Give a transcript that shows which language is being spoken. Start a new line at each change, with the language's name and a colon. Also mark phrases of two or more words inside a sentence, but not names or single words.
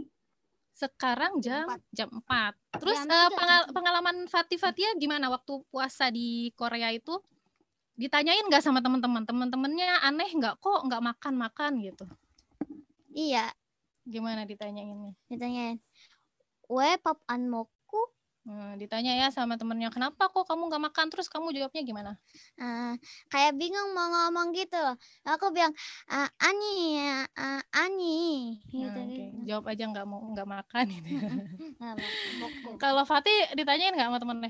Indonesian: Sekarang jam 4. Terus pengalaman Fatia gimana waktu puasa di Korea itu? Ditanyain nggak sama teman-teman? Teman-temannya aneh nggak kok nggak makan-makan gitu? Iya. Gimana ditanyainnya? Ditanyain.
Korean: 왜 밥 안 먹고?
Indonesian: Ditanya ya sama temennya, kenapa kok kamu nggak makan? Terus kamu jawabnya gimana? Kayak bingung mau ngomong gitu. Aku bilang, ani. Gitu. Okay. Jawab aja nggak makan gitu. Kalau Fatih ditanyain nggak sama temennya?